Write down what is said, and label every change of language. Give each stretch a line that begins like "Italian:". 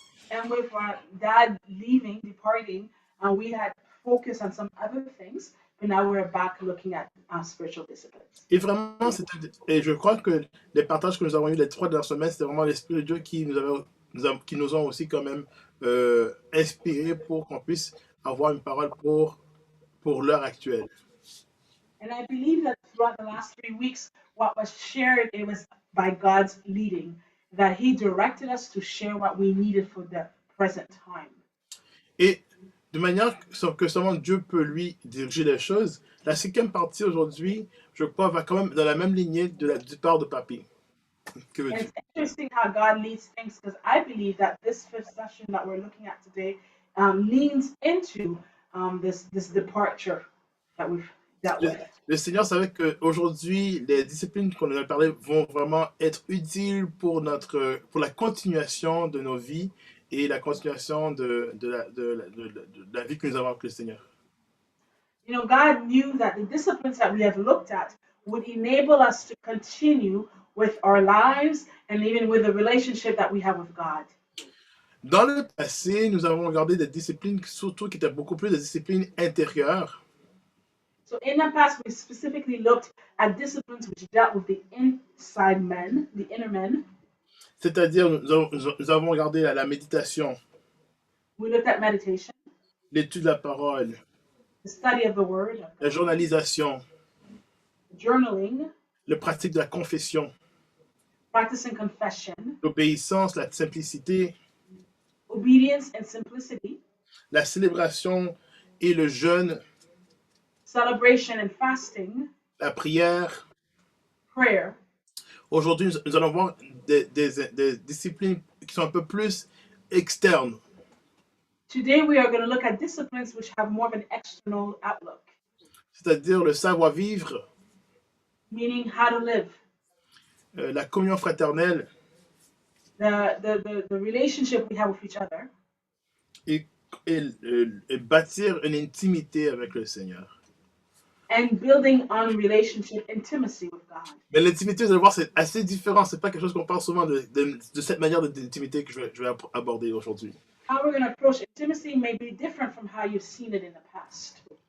English: And with our dad leaving, departing, we had focused on some other things, but now we're back looking at spiritual disciplines.
French: Et vraiment, et je crois que les partages que nous avons eus les 3 dernières semaines, c'était vraiment l'Esprit de Dieu qui nous ont aussi quand même inspirés pour qu'on puisse avoir une parole pour l'heure actuelle.
English: And I believe that throughout the last 3 weeks, what was shared, it was by God's leading, that He directed us to share what we needed for the present time.
French: Et de manière que seulement Dieu peut lui diriger les choses, la cinquième partie aujourd'hui, je crois, va quand même dans la même lignée du départ de Papy. Que
English: And it's interesting how God leads things because I believe that this fifth session that we're looking at today leans into this departure that we've dealt with.
French: Le Seigneur savait qu'aujourd'hui, les disciplines qu'on a parlé vont vraiment être utiles pour la continuation de nos vies et la continuation de la vie que nous avons avec le Seigneur.
English: You know, God knew that the disciplines that we have looked at would enable us to continue with our lives and even with the relationship that we have with God.
French: Dans le passé, nous avons regardé des disciplines surtout qui étaient beaucoup plus des disciplines intérieures.
English: So in the past, we specifically looked at disciplines which dealt with the inside men, the inner men.
French: C'est-à-dire, nous avons regardé la méditation,
English: We looked at meditation,
French: l'étude de la parole,
English: the study of the word,
French: la journalisation,
English: journaling,
French: la pratique de la confession,
English: practicing confession,
French: l'obéissance, la simplicité,
English: obedience and simplicity,
French: la célébration et le jeûne,
English: celebration and fasting,
French: la prière.
English: prayer.
French: Aujourd'hui, nous allons voir des disciplines qui sont un peu plus externes.
English: Today, we are going to look at disciplines which have more of an external outlook,
French: C'est-à-dire le savoir-vivre,
English: meaning how to live,
French: la communion fraternelle
English: the relationship we have with each other,
French: et bâtir une intimité avec le Seigneur.
English: and building on relationship intimacy with God.
French: Mais l'intimité, vous allez voir, c'est assez différent. C'est pas quelque chose qu'on parle souvent de cette manière d'intimité que je vais aborder aujourd'hui.
English: How we're going to approach intimacy may be different from how you've seen it in the past.